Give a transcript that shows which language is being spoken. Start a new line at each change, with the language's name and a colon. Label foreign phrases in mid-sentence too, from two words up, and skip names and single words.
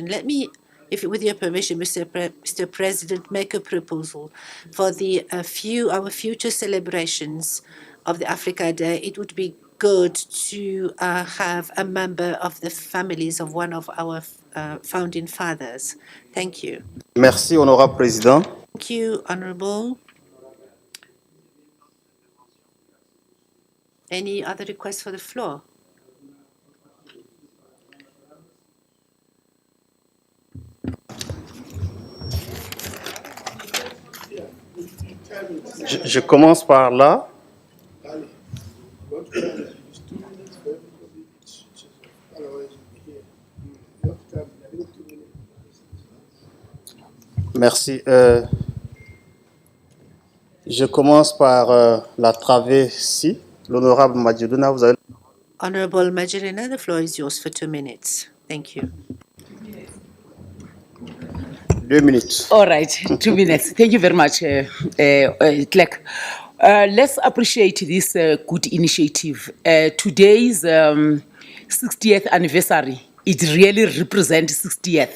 English: Let me, with your permission, Mr. President, make a proposal for our future celebrations of the Africa Day. It would be good to have a member of the families of one of our founding fathers. Thank you.
French: Merci, honorable président.
English: Thank you, honorable. Any other requests for the floor?
French: Je commence par là. Merci. Je commence par la travée-ci. L'honorable Madjiduna, vous avez...
English: Honorable Majorina, the floor is yours for 2 minutes. Thank you. 2 minutes. All right, 2 minutes. Thank you very much, Clerk. Let's appreciate this good initiative. Today's 60th anniversary, it really represents 60th.